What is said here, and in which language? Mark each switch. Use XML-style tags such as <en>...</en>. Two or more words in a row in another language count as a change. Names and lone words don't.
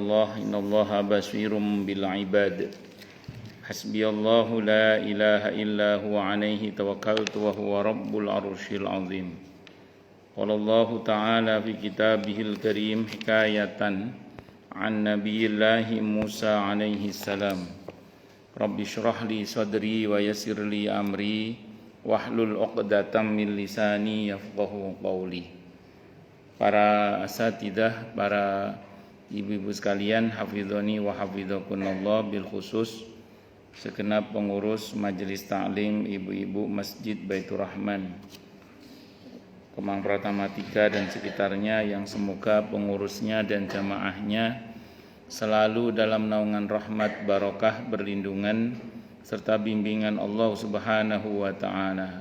<ar>الله إن الله بصير بالعباد حسبي الله لا إله إلا هو عليه توكلت وهو رب العرش العظيم قال الله تعالى في كتابه الكريم حكاية عن نبي الله موسى عليه السلام رب اشرح لي صدري ويسر لي أمري واحلل عقدة من لساني يفقهوا قولي.</ar> <id>Para asatidah, para ibu-ibu sekalian,</id> <ar>حفظني وحفظكن الله,</ar> <id>bil khusus segenap pengurus majelis taklim ibu-ibu Masjid Baitur Rahman Kemang Pratama 3 dan sekitarnya, yang semoga pengurusnya dan jamaahnya selalu dalam naungan rahmat, barokah, berlindungan serta bimbingan</id> <ar>الله سبحانه وتعالى.</ar>